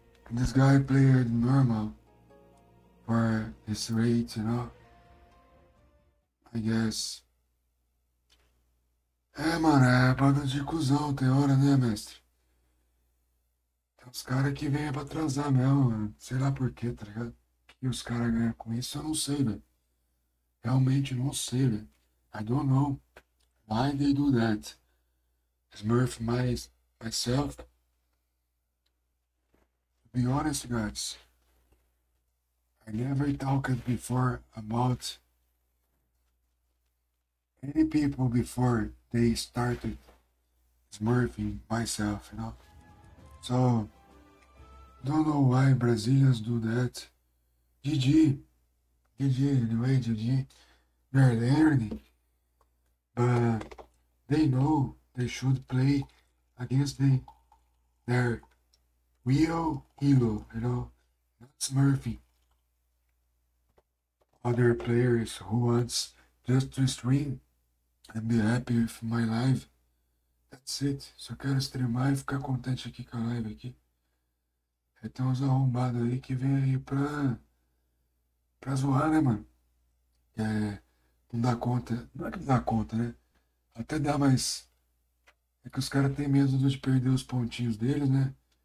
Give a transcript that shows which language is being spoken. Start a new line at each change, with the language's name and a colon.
English: This guy played normal for his rate, you know. I guess.
Portuguese: Mano, é bando de cuzão, tem hora, né, mestre? Tem uns caras que vêm pra atrasar mesmo, mano. Sei lá por quê, tá ligado? O que os caras ganham com isso, eu não sei, velho. Realmente não sei, velho.
English: I don't know why they do that. Smurf myself. To be honest, guys, I never talked before about any people before they started smurfing myself, you know. So, don't know why Brazilians do that. GG, anyway, GG. They're learning, but they know they should play against their real hero, you know, not smurfing. Other players who wants just to stream and be happy with my live. That's it.
Portuguese: Só quero streamar e ficar contente aqui com a live aqui. Aí tem uns arrombados aí que vem aí pra zoar, né, mano? Não dá conta. Não é que não dá conta, né? Até dá, mas é que os caras têm medo de perder os pontinhos deles, né?